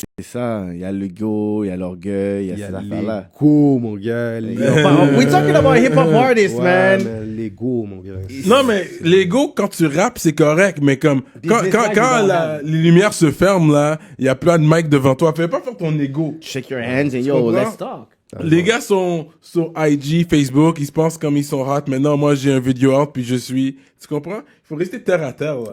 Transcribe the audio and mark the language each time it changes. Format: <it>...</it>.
<fr>C'est ça, il y a l'ego, il y a l'orgueil, il y a ces affaires-là. L'ego, mon gars.</fr> <en>We talking about hip-hop artists, man.</en> <fr>L'ego, mon gars. Non, mais l'ego, quand tu rappes, c'est correct, mais comme, quand les lumières se ferment, là, il y a plein de mics devant toi, fais pas faire ton ego.</fr> <en>Shake your hands and yo,</en> <fr>comprends?</fr> <en>let's talk.</en> <fr>Les gars sont sur IG, Facebook, ils se pensent comme ils sont hot. Maintenant, moi, j'ai un vidéo hot, puis je suis... Tu comprends? Il faut rester terre à terre, là.</fr>